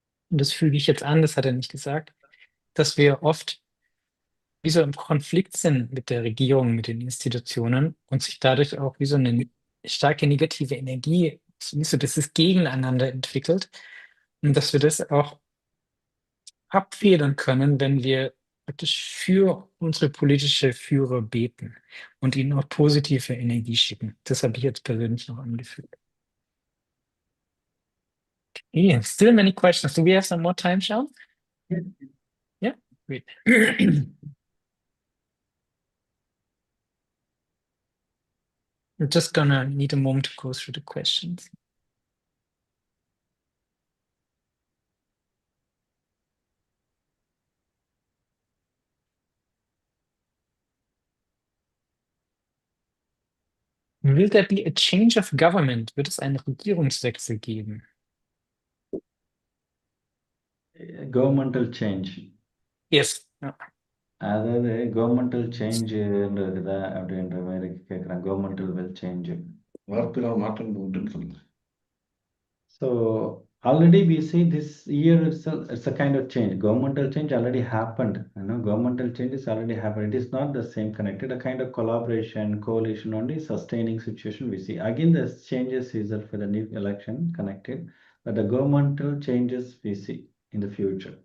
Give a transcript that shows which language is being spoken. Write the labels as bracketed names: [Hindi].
[German] Und das füge ich jetzt an, das hat er nicht gesagt, dass wir oft wie so im Konflikt sind mit der Regierung, mit den Institutionen und sich dadurch auch wie so eine starke negative Energie, wie so dieses Gegeneinander entwickelt. Und dass wir das auch abfedern können, wenn wir praktisch für unsere politische Führer beten und ihnen auch positive Energie schicken. Das habe ich jetzt persönlich noch angefügt. [English] Yeah, still many questions. Do we have some more time, Sean? Yeah, great. We're just gonna need a moment to go through the questions. Will there be a change of government? [German] Wird es einen Regierungswechsel geben? [English] Governmental change. Yes. [German] Ja. [Tamil] அதாவது governmental சேஞ்சுன்றதுதா அப்படின்ற மாதிரி கேட்குறாங்க. [English] Governmental will change. [Tamil] வார்த்தைகள் மாற்றம் உண்டுன்னு சொல்லுங்க. [English] So already we see this year it's a kind of change. Governmental change already happened. Governmental changes already happened. It is not the same connected. A kind of collaboration, coalition, only sustaining situation we see. Again, the changes is for the new election connected, but the governmental changes we see in the future.